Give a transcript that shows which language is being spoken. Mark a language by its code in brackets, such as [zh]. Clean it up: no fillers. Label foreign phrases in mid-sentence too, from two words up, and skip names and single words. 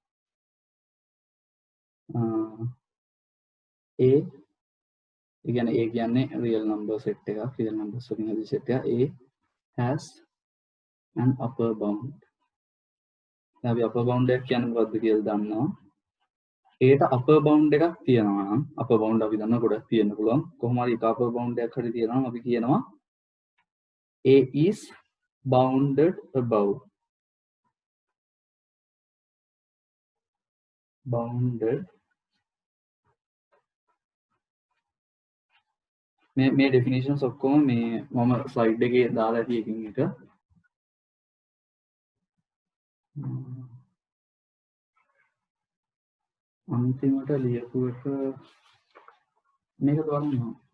[en] A කියන්නේ real number set එකක් real numbers [si] වලින් හදපු [en] set එකක් A has an upper bound. [si] දැන් අපි [en] upper bound [si] එකක් කියන්නේ මොකක්ද කියලා දන්නවා. ඒකට [en] upper bound [si] එකක් තියෙනවා නම් [en] upper bound [si] අපි දන්නවා ගොඩක් තියෙන්න පුළුවන්. කොහොම හරි එක [en] upper bound [si] එකක් හරි තියෙනවා නම් අපි කියනවා [en] A is bounded above. [si] Bounded මේ definitions ඔක්කොම මේ මම slide එකේ දාලා ඇති එකින් එක අන්තිමට ලියපු එක මේක බලන්න.